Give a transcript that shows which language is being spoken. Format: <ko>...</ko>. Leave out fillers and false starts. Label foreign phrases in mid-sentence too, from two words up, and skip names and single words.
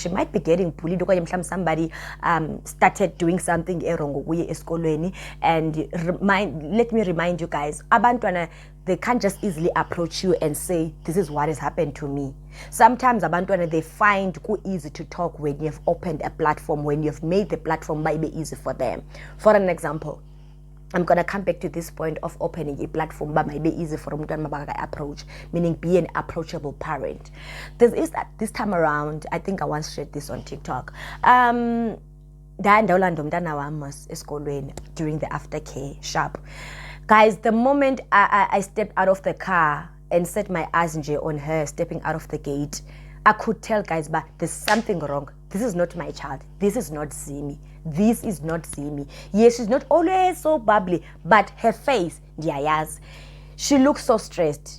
<en>She might be getting bullied</en> <xh>okanye mhlawumbe</xh> <en>somebody started doing something wrong</en> <xh>kuye esikolweni.</xh> <en>And let me remind you guys, abantwana, they can't just easily approach you and say, this is what has happened to me. Sometimes abantwana, they find it easy to talk when you have opened a platform, when you have made the platform might be easy for them. For an example, I'm going to come back to this point of opening a platform, but might be easy for umntwana approach, meaning be an approachable parent. This time around, I think I once shared this on TikTok.</en> <xh>ndandawulanda umntana wam esikolweni</xh> <en>during the aftercare sharp. Guys, the moment I stepped out of the car and set my eyes on her stepping out of the gate, I could tell, guys, but there's something wrong. This is not my child. This is not Zimi. This is not Zimi. Yes, she's not always so bubbly, but her face, yes, she looks so stressed.</en>